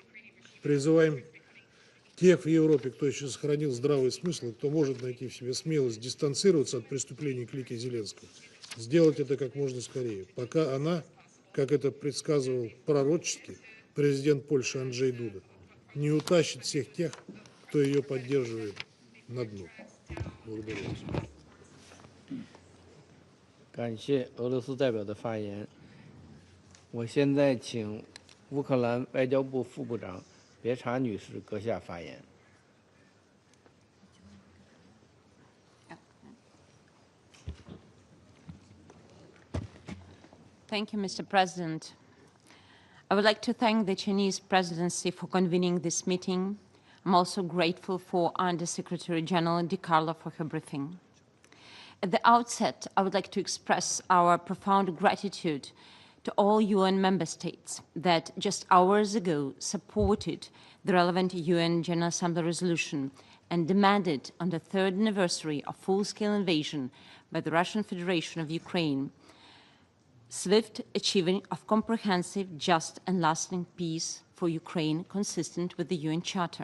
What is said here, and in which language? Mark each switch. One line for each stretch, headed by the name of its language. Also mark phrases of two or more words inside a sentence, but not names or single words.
Russian: Призываем тех в Европе, кто еще сохранил здравый смысл, кто может найти в себе смелость дистанцироваться от преступлений клики Зеленского, сделать это как можно скорее, пока она, как это предсказывал пророчески президент Польши Анджей Дуда, не утащит всех тех, кто ее поддерживает, на дно. Благодарю вас.
Chinese: 感谢俄罗斯代表的发言。我现在请乌克兰外交部副部长别查女士阁下发言。
English: Thank you, Mr. President. I would like to thank the Chinese presidency for convening this meeting. I'm also grateful for Under-Secretary General Di Carlo for her briefing. At the outset, I would like to express our profound gratitude to all UN member states that just hours ago supported the relevant UN General Assembly resolution and demanded on the 3rd anniversary of full-scale invasion by the Russian Federation of Ukraine swift achieving of comprehensive, just and lasting peace for Ukraine consistent with the UN Charter.